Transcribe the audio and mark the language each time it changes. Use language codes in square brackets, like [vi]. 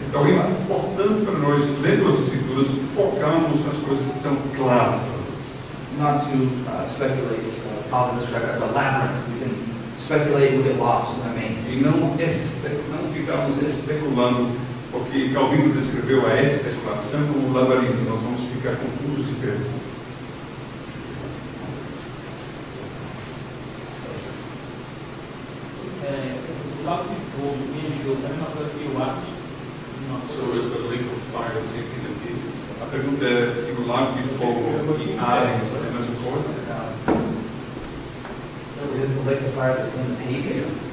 [pt] Então é importante para nós, lendo as Escrituras, focarmos nas coisas que são claras. [en] Not to speculate. Calvin described it as a labyrinth. We can speculate and get lost in the main. [pt] E não ficarmos especulando, porque Calvino descreveu a especulação como um labirinto. Nós vamos ficar confusos e perdidos. O lago de fogo e encheu, é a mesma coisa que o Atos. [en] So is the lake of fire the same thing as Hades? [pt] A pergunta é se o lago de fogo e Hades é a mesma coisa? [en] Is the lake of fire the same as Hades?